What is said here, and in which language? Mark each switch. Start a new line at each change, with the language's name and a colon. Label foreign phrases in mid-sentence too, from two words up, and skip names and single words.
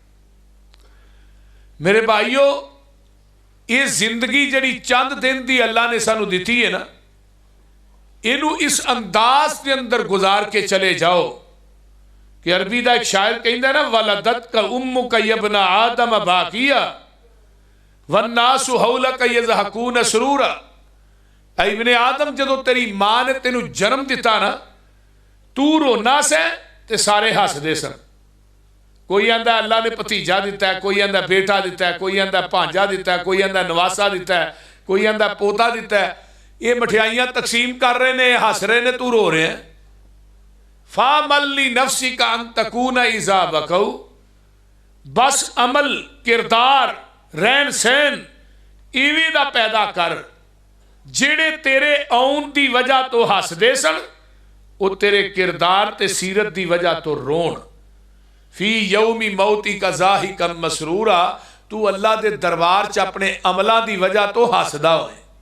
Punjabi: میرے بھائیو، یہ زندگی جڑی چند دن دی اللہ نے سانو دیتی ہے نا، اینو اس انداز کے اندر گزار کے چلے جاؤ کہ عربی دا ایک شاعر کہندا ہے نا
Arabic: ولدتک امک یا ابن آدم باقیہ والناس حولک یضحکون سرورا۔
Punjabi: اے ابن آدم جدو تیری ماں نے تینو جنم دیتا نا، تو رونا سے تے سارے ہس دے سن۔ کوئی آندا اللہ نے بھتیجا دیتا ہے، کوئی آندا بیٹا دیتا ہے، کوئی آندا بھانجا دیتا ہے، کوئی آندا نواسا دیتا ہے، کوئی آندا پوتا دیتا ہے۔ یہ مٹھائیاں تقسیم کر رہے نے، ہس رہے نے، تو رو رہے ہیں۔
Arabic: فَعَمَلْ لِنَفْسِكَ أَن تَكُونَ إِذَا بَكَوْا،
Punjabi: بس عمل، کردار، رہن سہن ایویں دا پیدا کر جڑے تیرے آن دی وجہ تو ہس دے سن، وہ تیرے کردار تے سیرت دی وجہ تو رون۔
Arabic: فی یوم موتی کا ضاحکا مسرورا،
Punjabi: تو اللہ دے دربار چ اپنے عملہ دی وجہ تو ہسدا ہوئے۔